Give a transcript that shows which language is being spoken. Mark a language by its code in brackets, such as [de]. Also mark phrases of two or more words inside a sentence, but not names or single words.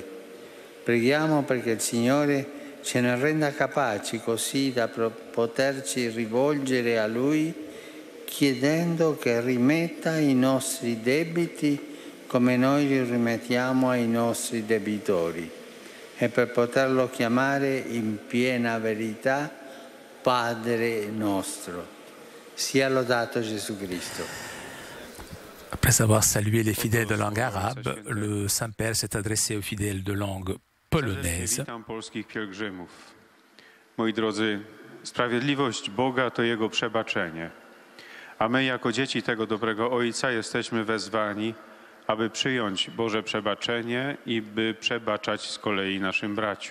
[it] Preghiamo perché il Signore ce ne renda capaci così da poterci rivolgere a Lui chiedendo che rimetta i nostri debiti come noi li rimettiamo ai nostri debitori e per poterlo chiamare in piena verità Padre nostro. Sia lodato Gesù Cristo. [fr] Après avoir salué les fidèles de langue arabe, le Saint-Père s'est adressé aux fidèles de langue polonaise. [pl] Witam polskich pielgrzymów. Moi drodzy, sprawiedliwość Boga to Jego przebaczenie. A my jako dzieci tego dobrego Ojca jesteśmy wezwani, aby przyjąć Boże przebaczenie i by przebaczać z kolei naszym braciom.